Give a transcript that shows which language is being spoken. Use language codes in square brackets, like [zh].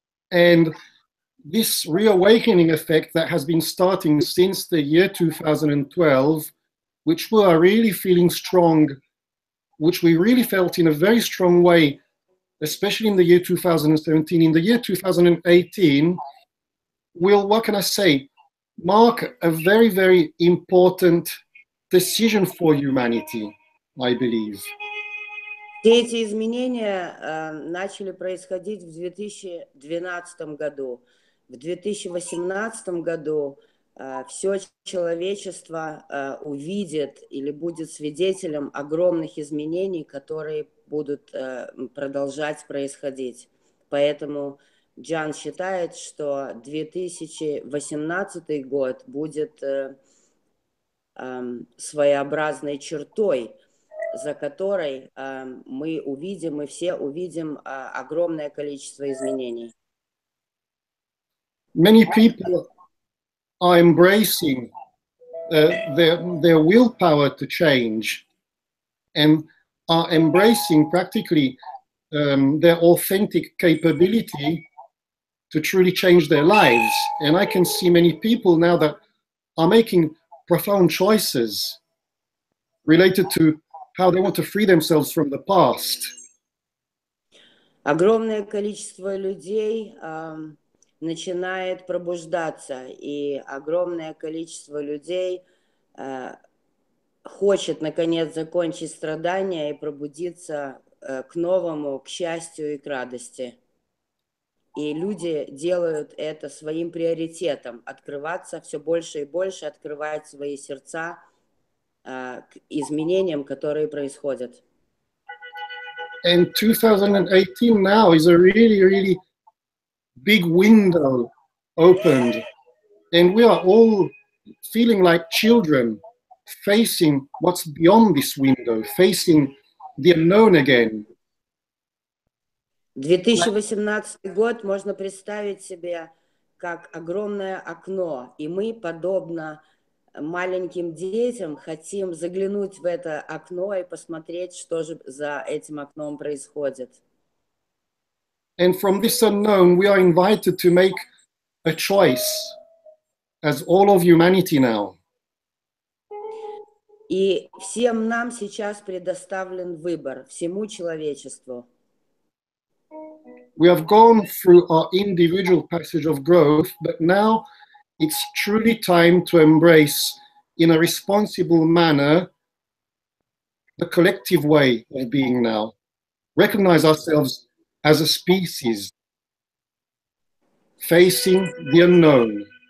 [en] And this reawakening effect that has been starting since the year 2012, which we are really feeling strong, which we really felt in a very strong way, especially in the year 2017, in the year 2018, will, what can I say, mark a very, very important decision for humanity, I believe. [ru] Все эти изменения начали происходить в 2012 году. В 2018 году все человечество увидит или будет свидетелем огромных изменений, которые будут продолжать происходить. Поэтому Gian считает, что 2018 год будет своеобразной чертой, за которой мы все увидим огромное количество изменений. [en] Many people are embracing their willpower to change and are embracing practically their authentic capability to truly change their lives. And I can see many people now that are making profound choices related to how they want to free themselves from the past. [ru] Огромное количество людей начинает пробуждаться, и огромное количество людей хочет, наконец, закончить страдания и пробудиться к новому, к счастью и к радости. И люди делают это своим приоритетом, открываться все больше и больше, открывать свои сердца к изменениям, которые происходят. [en] And 2018 now is a really, really big window opened, and we are all feeling like children facing what's beyond this window, facing the unknown again. [ru] 2018 год можно представить себе как огромное окно, и мы, подобно маленьким детям хотим заглянуть в это окно и посмотреть, что же за этим окном происходит. [en] And from this unknown, we are invited to make a choice as all of humanity now. [ru] И всем нам сейчас предоставлен выбор, всему человечеству. [en] We have gone through our individual passage of growth, but now it's truly time to embrace in a responsible manner the collective way of being now. Recognize ourselves as a species facing the unknown.